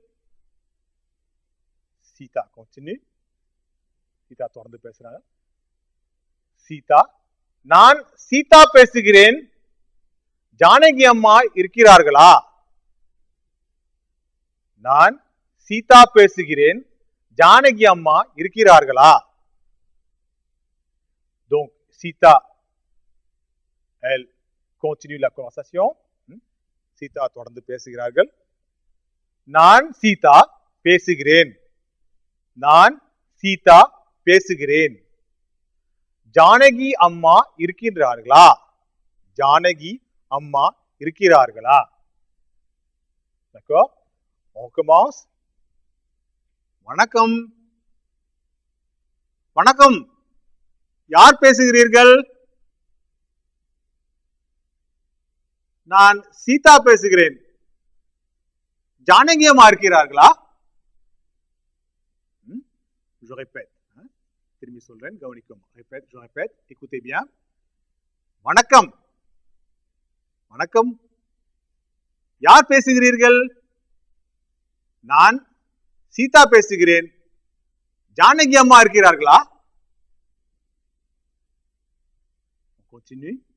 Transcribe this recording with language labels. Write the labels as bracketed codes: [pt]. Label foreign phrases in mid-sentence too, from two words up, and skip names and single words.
[ta] சீதா, continue. சீதா தொடர்ந்து பேசுறாங்க. சீதா, நான் சீதா பேசுகிறேன். ஜானகி அம்மா இருக்கிறார்களா? நான் சீதா பேசுகிறேன். ஜானகி அம்மா இருக்கிறார்களா? [fr] Donc Sita, elle continue la conversation. [ta] சீதா தொடர்ந்து பேசுகிறார்கள். நான் சீதா பேசுகிறேன். நான் சீதா பேசுகிறேன். ஜானகி அம்மா இருக்கிறார்களா? ஜானகி அம்மா இருக்கிறார்களா? [fr] D'accord? On commence. [ta] வணக்கம். வணக்கம். யார் பேசுகிறீர்கள்? நான் சீதா பேசுகிறேன். ஜானகி அம்மா இருக்கிறார்களா? [fr] Je répète. [ta] திரும்பி சொல்றேன், கவனிக்கும். [fr] Répète, je répète. Écoutez bien. [ta] வணக்கம். வணக்கம். யார் பேசுகிறீர்கள்? நான் சீதா பேசுகிறேன். ஜானகி அம்மா இருக்கிறார்களா? Continue.